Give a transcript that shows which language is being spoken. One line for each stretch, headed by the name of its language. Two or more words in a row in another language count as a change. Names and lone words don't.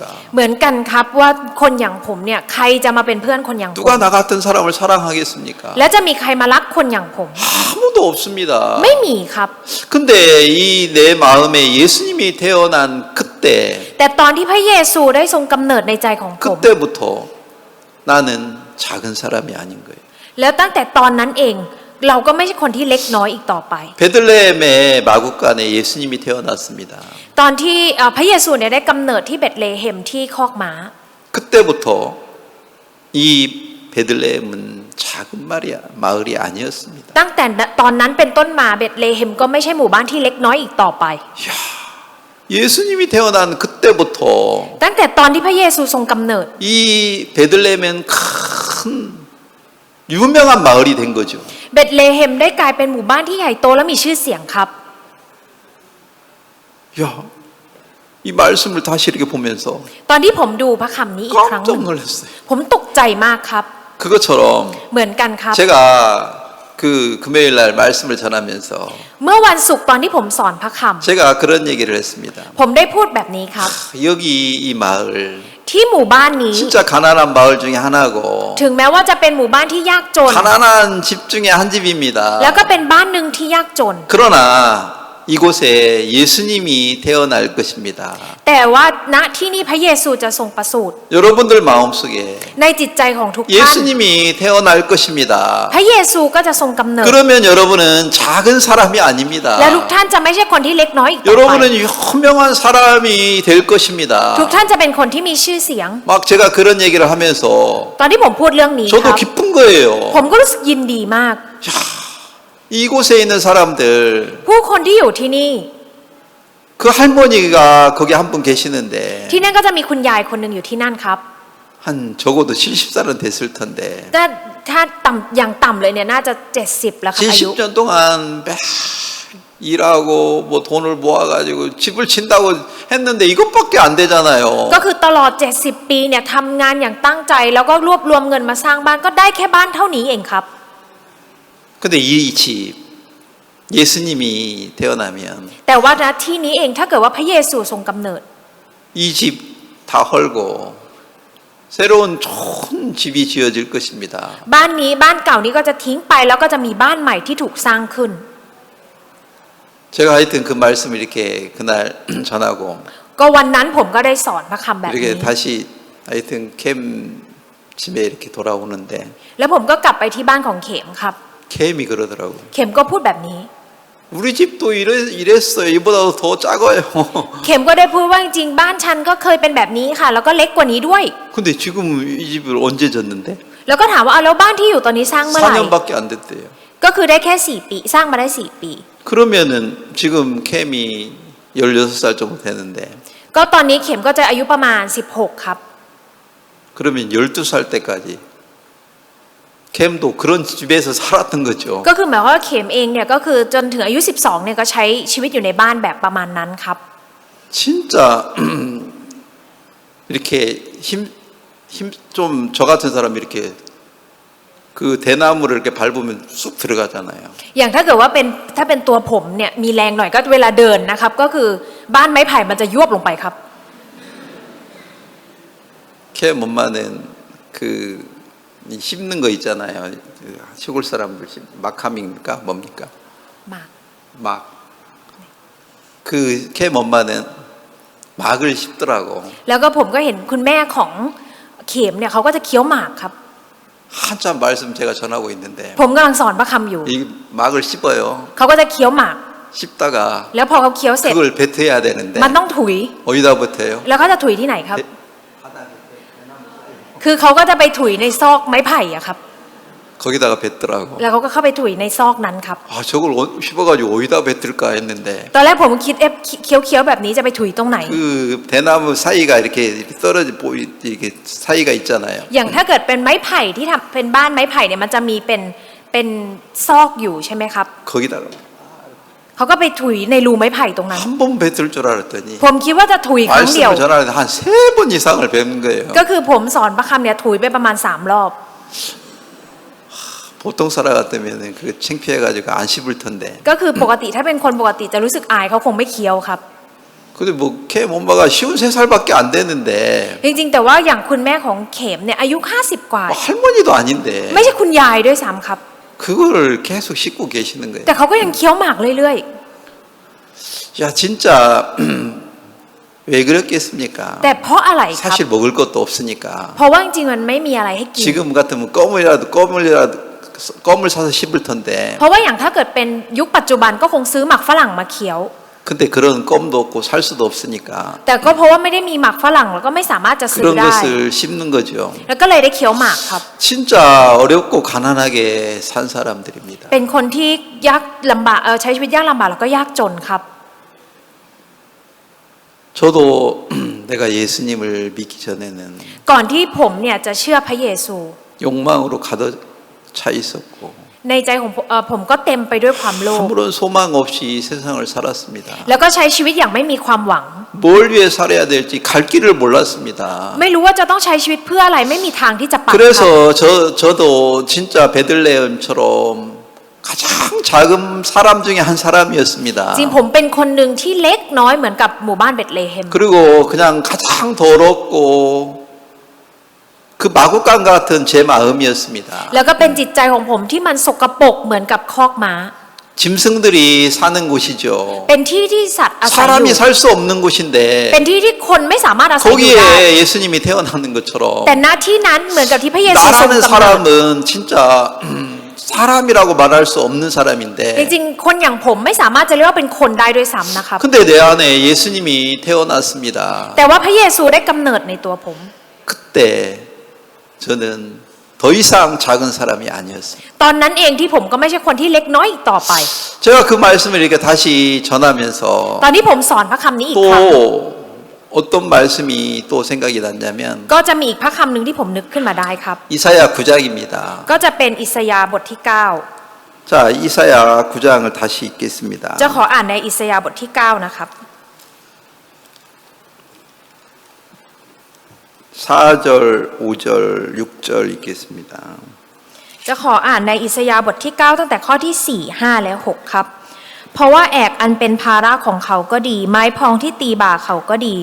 Thai: เหมือนกันครับว่าคนอย่างผมเนี่ยใครจะมาเป็นเพื่อนคนอย่างผม
Korean: 누가 나 같은 사람을 사랑하겠습니까?
Thai: แล้วจะมีใครมารักคนอย่างผม
Korean: 아무도 없습니다.
Thai: ไม่มีครับ
Korean: 근데 이 내 마음에 예수님이 태어난 그때
Thai: แต่ตอนที่พระเยซูได้ทรงกำเนิดในใจของผม
Korean: 그때부터 나는 작은 사람이 아닌 거예요.
Thai: แล้วตั้งแต่ตอนนั้นเองเราก็ไม่ใช่คนที่เล็กน้อยอีกต่อไป
Korean: 베들레헴의 마구간에 예수님이 태어났습니다.
Thai: ตอนที่พระเยซูเนี่ยได้กำเนิดที่เบธเลเฮมที่คอกม้า
Korean: 그때부터 이 베들레헴은 작은 마을이 아니었습니다.
Thai: ตั้งแต่ตอนนั้นเป็นต้นมาเบธเลเฮมก็ไม่ใช่หมู่บ้านที่เล็กน้อยอีกต่อไป
Korean: 이야, 예수님이 태어난 그때부터
Thai: ตั้งแต่ตอนที่พระเยซูทรงกำเนิด
Korean: 이 베들레헴은 큰 유명한 마을이 된 거죠.
Thai: เบธเลเฮมได้กลายเป็นหมู่บ้านที่ใหญ่โตและมีชื่อเสียงครับ
Korean: 야, 이 말씀을 다시 이렇게 보면서
Thai: ตอนที่ผมดูพระคำนี้อีกครั้งห
Korean: 깜짝
Thai: นึ่ง
Korean: 놀랐어요.
Thai: ผมตกใจมากครับ
Korean: 그것처럼
Thai: เหมือนกันครับ
Korean: 제가 그 금요일 날 말씀을 전하면서
Thai: เมื่อวันศุกร์ตอนที่ผมสอนพระค
Korean: 제가 그런 얘기를 했습니다.
Thai: ำผมได้พูดแบบนี้ครับ
Korean: 여기 이 마을
Thai: ที่หมู่บ้านนี้
Korean: 진짜 가난한 마을 중에 하나고
Thai: ถึงแม้ว่าจะเป็นหมู่บ้านที่ยากจน
Korean: 가난한 집 중에 한 집입니다.
Thai: แล้วก็เป็นบ้านหนึ่งที่ยากจน
Korean: 그러나 이곳에 예수님이 태어날 것입니다.
Thai: แต่ว่าณที่นี่พระเยซูจะทรงประสูติ
Korean: 여러분들 마음속에
Thai: ในจิตใจของทุกท่าน
Korean: 예수님이 태어날 것입니다.
Thai: พระเยซูก็จะทรงกำเนิด
Korean: 그러면 여러분은 작은 사람이 아닙니다.
Thai: และทุกท่านจะไม่ใช่คนที่เล็กน้อยอีกต่อไป
Korean: 여러분은 현명한 사람이 될 것입니다.
Thai: ทุกท่านจะเป็นคนที่มีชื่อเสียง
Korean: 막 제가 그런 얘기를 하면서
Thai: ตอนที่ผมพูดเรื่องนี้ค
Korean: 저도
Thai: รับ
Korean: 기쁜 거예요.
Thai: ผมก็รู้สึกยินดีมาก
Korean: 야, 이곳에 있는 사람들
Thai: ผู้คนที่อยู่ที่นี่
Korean: 그 할머니가 거기 한 분 계시는데
Thai: ที่นั่นก็จะมีคุณยายคนหนึ่งอยู่ที่นั่นครับ
Korean: 한 적어도 70살은 됐을 텐데
Thai: ถ้าต่ำอย่างต่ำเลยเนี่ยน่าจะ70แล้วครับอายุ
Korean: 70년 동안 매 일하고 뭐 돈을 모아가지고 집을 친다고 했는데 이것밖에 안 되잖아요.
Thai: ก็คือตลอด70ปีเนี่ยทำงานอย่างตั้งใจแล้วก็รวบรวมเงินมาสร้างบ้านก็ได้แค่บ้านเท่านี้เองครับ
Korean: 근데 이 집 예수님이 태어나면
Thai: แต่ว่าณที่นี้เองถ้าเกิดว่าพระเยซูทรงกำเนิด
Korean: 이 집 다 헐고 새로운 좋은 집이 지어질 것입니다.
Thai: บ้านนี้บ้านเก่านี้ก็จะทิ้งไปแล้วก็จะมีบ้านใหม่ที่ถูกสร้างขึ้น
Korean: 제가 하여튼 그 말씀을 이렇게 그날 전하고
Thai: ก็วันนั้นผมก็ได้สอนพระคำแบบนี้
Korean: 이렇게 다시 하여튼 캠 집에 이렇게 돌아오는데
Thai: แล้วผมก็กลับไปที่บ้านของเข็มครับ
Korean: 캠이 그러더라고요.
Thai: เข็มก็พูดแบบนี้
Korean: 우리 집도 이랬어요. 이보다도 더 작아요.
Thai: เข็มก็ได้พูดว่าจริงๆบ้านฉันก็เคยเป็นแบบนี้ค่ะ แล้วก็เล็กกว่านี้ด้วย
Korean: 근데 지금 이 집을 언제 졌는데?
Thai: แล้วก็ถามว่าเอาแล้วบ้านที่อยู่ตอนนี้สร้างเมื่อไหร่
Korean: 4년밖에 안 됐대요.
Thai: ก็คือได้แค่4 ปีสร้างมาได้4 ปี
Korean: 그러면은 지금 캠이 16살 정도 되는데
Thai: ก็ตอนนี้เข็มก็จะอายุประมาณ16ครับ
Korean: 그러면 12살 때까지 캠도 그런 집에서 살았던 거죠.
Thai: ก็คือหมายความว่าเข็มเองเนี่ยก็คือจนถึงอายุ12เนี่ยก็ใช้ชีวิตอยู่ในบ้านแบบประมาณนั้นครับ
Korean: 진짜 이렇게 힘 좀 저 같은 사람이 이렇게 그 대나무를 이렇게 밟으면 쑥 들어가잖아요.
Thai: อย่างถ้าเกิดว่าถ้าเป็นตัวผมเนี่ยมีแรงหน่อยก็เวลาเดินนะครับก็คือบ้านไม้ไผ่มันจะยวบลงไปครับ
Korean: 캠 엄마는 그 씹는 거 있잖아요. 그 시골 사람들 막함입니까? 뭡니까?
Thai: มาก
Korean: 막. 그 캠 엄마는 막을 씹더라고.
Thai: แล้วก็ผมก็เห็นคุณแม่ของเข็มเนี่ยเขาก็จะเคี้ยวหมากครับ
Korean: 한참 말씀 제가 전하고 있는데
Thai: ผมกำลังสอนพระคำอยู่
Korean: 이 막을 씹어요.
Thai: เขาก็จะเคี้ยวหมาก
Korean: 씹다가
Thai: แล้วพอเขาเคี้ยวเสร็จ
Korean: 그걸 뱉어야 되는데
Thai: มันต้องถุย
Korean: 어디다 뱉어요?
Thai: แล้วเขาจะถุยที่ไหนครับ คือเขาก็จะไปถุยในซอกไม้ไผ่อะครับ
Korean: 거기다가 뱉더라고.
Thai: แล้วเขาก็เข้าไปถุยในซอกนั้นครับ
Korean: 아 저걸 씹어가지고 어디다 뱉을까 했는데
Thai: ตอนแรกผมคิดเคี้ยวแบบนี้จะไปถุยตรงไหน
Korean: 그 대나무 사이가 이렇게 떨어져 이렇게 사이가 있잖아요.
Thai: อย่างถ้าเกิดเป็นไม้ไผ่ที่ทำเป็นบ้านไม้ไผ่เนี่ยมันจะมีเป็นซอกอยู่ใช่ไหมครับ
Korean: 거기다가
Thai: เขาก็ไปถุยในรูไม้ไผ่ตรงนั้น
Korean: 한 번 뱉을 줄 알았더니
Thai: ผมคิดว่าจะถุยครั้งเดียว
Korean: 말씀을 전하는데 한 3번 이상을 뱉는 거예요.
Thai: ก็คือผมสอนพระคำเนี่ยถุยไปประมาณ3 รอบ
Korean: 보통 사람 같으면은 그 창피해가지고 안 씹을 텐데
Thai: ก็คือปกติถ้าเป็นคนปกติจะรู้สึกอายเขาคงไม่เคี้ยวครับ
Korean: 근데 뭐 걔 엄마가 53살밖에 안 되는데
Thai: จริงๆแต่ว่าอย่างคุณแม่ของเข็มเนี่ยอายุ50กว่า
Korean: 뭐 할머니도 아닌데
Thai: ไม่ใช่คุณยายด้วยซ้ำครับ
Korean: 그거를 계속 씹고 계시는 거예요.
Thai: แต่เขาก็ยังเคี้ยวหมากเรื่อย
Korean: 야 진짜 왜 그랬겠습니까?
Thai: ๆแต่เพราะอะไรครับ
Korean: 사실 먹을 것도 없으니까
Thai: เพราะว่าจริงๆมันไม่มีอะไรให้กิน
Korean: 지금 같으면 껌을 사서 씹을 텐데
Thai: เพราะว่าอย่างถ้าเกิดเป็นยุคปัจจุบันก็คงซื้อหมากฝรั่งมาเคี้ยว
Korean: 근데 그런 껌도 없고 살 수도 없으니까
Thai: แต่ก็เพราะว่าไม่ได้มีหมากฝรั่งแล้วก็ไม่สามารถจะซื้อ
Korean: 그런
Thai: ได้
Korean: 것을 씹는 거죠.
Thai: แล้วก็เลยได้เคี้ยวหมากครับ
Korean: 진짜 어렵고 가난하게 산 사람들입니다.
Thai: เป็นคนที่ยากลำบากใช้ชีวิตยากลำบากแล้วก็ยากจนครับ
Korean: 저도 내가 예수님을 믿기 전에는
Thai: ก่อนที่ผมเนี่ยจะเชื่อพระเยซู
Korean: 욕망으로 가득 차 있었고
Thai: ในใจของผมก็เต็มไปด้วยความโลภ
Korean: 아무런 소망 없이 세상을 살았습니다.
Thai: แล้วก็ใช้ชีวิตอย่างไม่มีความหวัง
Korean: 뭘 위해 살아야 될지 갈 길을 몰랐습니다.
Thai: ไม่รู้ว่าจะต้องใช้ชีวิตเพื่ออะไรไม่มีทางที่จะไปครับ
Korean: 그래서 저도 진짜 베들레헴처럼 가장 작은 사람 중에 한 사람이었습니다.
Thai: จริงผมเป็นคนหนึ่งที่เล็กน้อยเหมือนกับหมู่บ้านเบธเลเฮม
Korean: 그리고 그냥 가장 더럽고 그 마구간 같은 제 마음이었습니다.
Thai: แล้วก็เป็นจิตใจของผมที่มันสกปรกเหมือนกับคอกม้า
Korean: 짐승들이 사는 곳이죠.
Thai: เป็นที่ที่สัตว์อาศัยอ
Korean: 사람이
Thai: ยู่
Korean: 살 수 없는 곳인데
Thai: เป็นที่ที่คนไม่สามารถอาศัยอยู่ได้
Korean: 거기에 예수님이 태어나는 것처럼
Thai: แต่ณที่นั้นเหมือนกับที่พระเยซูทรง
Korean: 나라는
Thai: กำเนิด
Korean: 사람은 진짜 사람이라고 말할 수 없는
Thai: จ
Korean: 사람인데
Thai: ริงๆคนอย่างผมไม่สามารถจะเรียกว่าเป็นคนได้ด้วยซ้ำนะครับ
Korean: 근데 내 안에 예수님이 태어났습니다.
Thai: แต่ว่าพระเยซูได้กำเนิดในตัวผม
Korean: 그때 저는 더 이상 작은 사람이 아니었어요.
Thai: ตอนนั้นเองที่ผมก็ไม่ใช่คนที่เล็กน้อยอีกต่อไป
Korean: 제가 그 말씀을 이렇게 다시 전하면서
Thai: ตอนที่ผมสอนพระคำนี้อีกครั้ง
Korean: 또 어떤 말씀이 또 생각이 났냐면
Thai: ก็จะมีอีกพระคำหนึ่งที่ผมนึกขึ้นมาได้ครับ
Korean: 이사야 9장입니다.
Thai: ก็จะเป็นอิสยาห์บทที่
Korean: 자, 이사야 9장을 다시 읽겠습니다.
Thai: 9 จะขออ่านในอิสยาห์บทที่ 9 นะครับ
Korean: 4절, 5절, 6절 읽겠습니다.
Thai: จะขออ่านในอิสยาห์บทที่ 9 ตั้งแต่ข้อที่ 4, 5 และ 6 ครับ เพราะว่าแอกอันเป็นภาระของเขาก็ดี ไม้พองที่ตีบ่าเขาก็ดี